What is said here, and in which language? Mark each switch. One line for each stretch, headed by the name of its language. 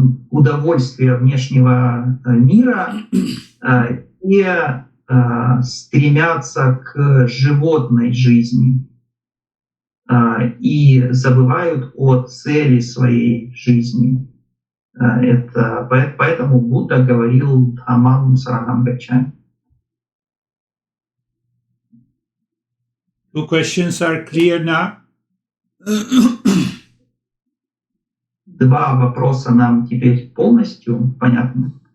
Russian: удовольствия внешнего мира и стремятся к животной жизни и забывают о цели своей жизни. Поэтому Будда говорил
Pali: «Дхаммам саранам гаччами».
English: Two questions are clear now.
Russian: Два вопроса нам теперь полностью понятны.